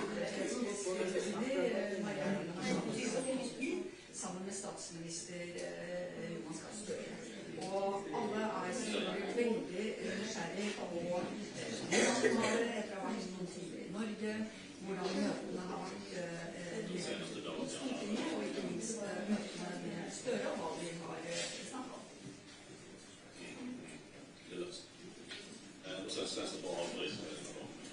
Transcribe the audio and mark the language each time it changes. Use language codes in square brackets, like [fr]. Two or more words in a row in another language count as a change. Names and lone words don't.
[no] Maria Corina Machado sammen med statsminister Jonas Gahr. Og alle er selvfølgelig veldig nysgjerrig på hvordan det var etter å ha vært noen tider i Norge, hvordan møtene har vært i Stortinget, og ikke minst møtene med Støre, og hva vi har snakket om. [sv] Och sen så bara avbryter vi det.